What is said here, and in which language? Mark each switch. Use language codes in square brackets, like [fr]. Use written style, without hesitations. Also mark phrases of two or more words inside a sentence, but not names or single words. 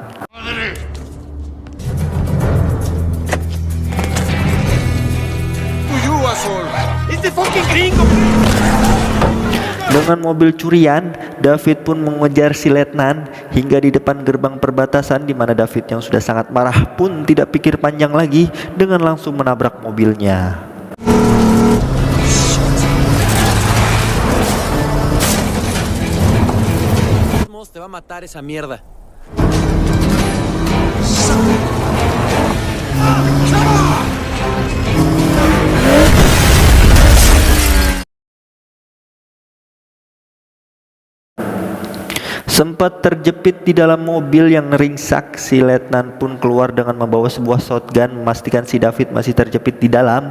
[id] Dengan mobil curian, David pun mengejar si letnan hingga di depan gerbang perbatasan, di mana David yang sudah sangat marah pun tidak pikir panjang lagi dengan langsung menabrak mobilnya. [es] Te va a matar esa mierda. [id] Sempat terjepit di dalam mobil yang ringsek, si letnan pun keluar dengan membawa sebuah shotgun memastikan si David masih terjepit di dalam.